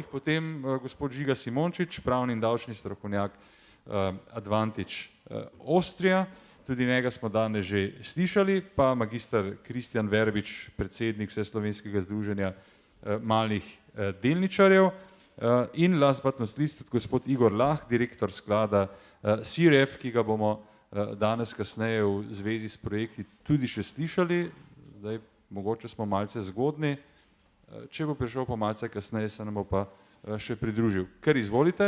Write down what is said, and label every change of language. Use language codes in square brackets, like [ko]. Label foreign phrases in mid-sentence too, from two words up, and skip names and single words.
[sl] Potem gospod Žiga Simončič, pravni in davčni strokovnjak Advantage Austria, tudi njega smo danes že slišali, pa magister Kristjan Verbič, predsednik Vseslovenskega združenja malih delničarjev in [en] last but not least [sl] tudi gospod Igor Lah, direktor sklada SIREF, ki ga bomo danes kasneje v zvezi s projekti tudi še slišali. Zdaj, mogoče smo malce zgodni, če bo prišel pa malce kasneje, se nam bo pa še pridružil. Kar izvolite.